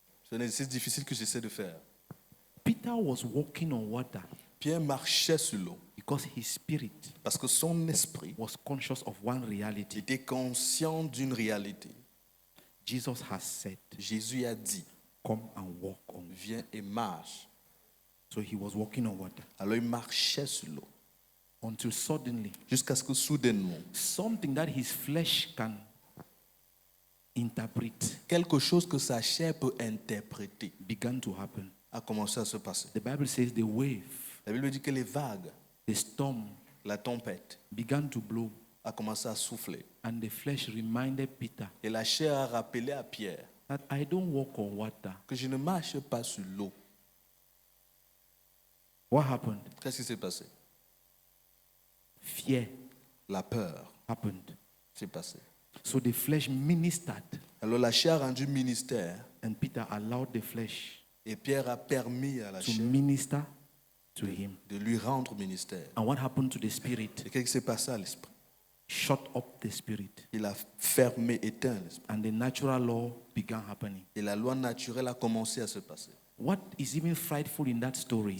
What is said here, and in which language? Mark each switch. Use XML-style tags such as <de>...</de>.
<fr>C'est un exercice difficile que j'essaie de faire.</fr> <en>Peter was walking on water</en> <fr>Pierre marchait sur l'eau</fr> <en>because his spirit</en> <fr>parce que son esprit</fr> <en>was conscious of one reality.</en> <fr>était conscient d'une réalité.</fr> <en>Jesus has said,</en> <fr>Jésus a dit,</fr> <en>come and walk on.</en> <fr>viens et marche.</fr> <en>So he was walking on water</en> <fr>Alors il marchait sur l'eau</fr> <en>until suddenly</en> <fr>jusqu'à ce que soudainement,</fr> <en>something that his flesh can interpret</en> <fr>quelque chose que sa chair peut interpréter</fr> <en>began to happen.</en> <fr>a commencé à se passer.</fr> <en>The Bible says the wave,</en> <fr>La Bible dit que les vagues,</fr> <en>the storm</en> <fr>la tempête,</fr> <en>began to blow,</en> <fr>a commencé à souffler.</fr> <en>and the flesh reminded Peter</en> <fr>Et la chair a rappelé à Pierre</fr> <en>that I don't walk on water.</en> <fr>que je ne marche pas sur l'eau.</fr> <en>What happened?</en> <fr>Qu'est-ce qui s'est passé?</fr> <en>Fear</en> <fr>La peur</fr> <en>happened.</en> <fr>s'est passée.</fr> <en>So the flesh ministered,</en> <fr>Alors la chair a rendu ministère</fr> <en>and Peter allowed the flesh</en> <fr>et Pierre a permis à la</fr> <en>to</en> <fr>chair</fr> <en>minister to him.</en> <fr>de lui rendre ministère.</fr> <en>And what happened to the spirit?</en> <fr>Et qu'est-ce qui s'est passé à l'esprit?</fr> <en>Shut up the spirit,</en> <fr>Il a fermé, éteint l'esprit.</fr> <en>and the natural law began happening.</en> <fr>Et la loi naturelle a commencé à se passer.</fr> <en>What is even frightful in that story</en>